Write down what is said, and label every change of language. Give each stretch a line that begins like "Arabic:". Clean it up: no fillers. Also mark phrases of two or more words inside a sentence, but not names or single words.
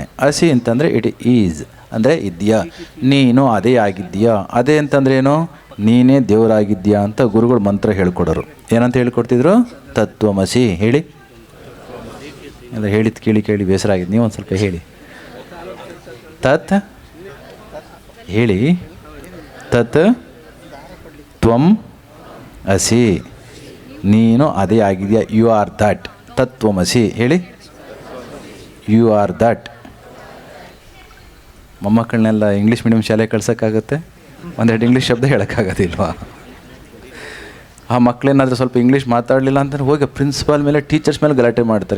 Kannada: ಅಸಿ ಅಂತಂದರೆ
English: it is
Kannada: ಅಂದರೆ ಇದೆಯಾ, ನೀನು ಅದೇ ಆಗಿದ್ದೀಯಾ. ಅದೇ ಅಂತಂದ್ರೆ ಏನು? ನೀನೇ ದೇವರಾಗಿದ್ದೀಯಾ ಅಂತ ಗುರುಗಳು ಮಂತ್ರ ಹೇಳ್ಕೊಡೋರು. ಏನಂತ ಹೇಳ್ಕೊಡ್ತಿದ್ರು? ತತ್ವಮಸಿ. ಹೇಳಿ ಎಲ್ಲ ಹೇಳಿದ್ದು ಕೇಳಿ ಬೇಸರ ಆಗಿದೆ. ನೀವು ಒಂದು ಸ್ವಲ್ಪ ಹೇಳಿ. ತತ್ ಹೇಳಿ.
Sanskrit: ತತ್ ತ್ವಂ ಅಸಿ,
Kannada: ನೀನು ಅದೇ ಆಗಿದೆಯಾ,
English: you are that.
Kannada: ತತ್ವಮಸಿ ಹೇಳಿ.
English: you are that.
Kannada: ಮೊಮ್ಮಕ್ಕಳನ್ನೆಲ್ಲ
English: English medium
Kannada: ಶಾಲೆಗೆ ಕಳ್ಸೋಕ್ಕಾಗುತ್ತೆ? ಒಂದೆರಡು ಇಂಗ್ಲೀಷ್ ಶಬ್ದ ಹೇಳೋಕ್ಕಾಗೋದಿಲ್ವಾ? ಆ ಮಕ್ಕಳೇನಾದರೂ ಸ್ವಲ್ಪ ಇಂಗ್ಲೀಷ್ ಮಾತಾಡಲಿಲ್ಲ ಅಂತಂದ್ರೆ ಹೋಗಿ ಪ್ರಿನ್ಸಿಪಾಲ್ ಮೇಲೆ, ಟೀಚರ್ಸ್ ಮೇಲೆ ಗಲಾಟೆ ಮಾಡ್ತಾರೆ.